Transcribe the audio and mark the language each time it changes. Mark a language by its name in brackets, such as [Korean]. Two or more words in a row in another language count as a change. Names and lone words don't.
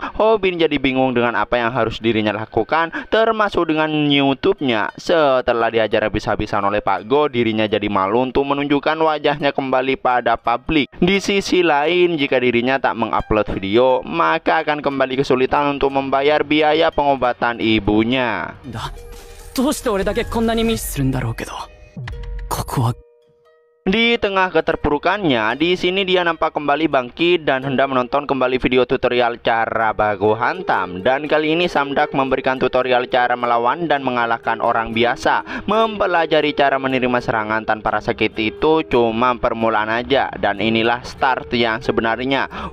[Indonesian] Hobin jadi bingung dengan apa yang harus dirinya lakukan, termasuk dengan YouTube-nya. Setelah diajar habis-habisan oleh Pak Go, dirinya jadi malu untuk menunjukkan wajahnya kembali pada publik. Di sisi lain, jika dirinya tak mengupload video, maka akan kembali kesulitan untuk membayar biaya pengobatan ibunya. [Japanese] どうして俺だけこんなにミスするんだろうけど、ここは [Indonesian] Di tengah keterpurukannya, di sini dia nampak kembali bangkit dan hendak menonton kembali video tutorial cara baku hantam. Dan kali ini Samdak memberikan tutorial cara melawan dan mengalahkan orang biasa. Mempelajari cara menerima serangan tanpa rasa sakit itu cuma permulaan aja, dan inilah start yang sebenarnya.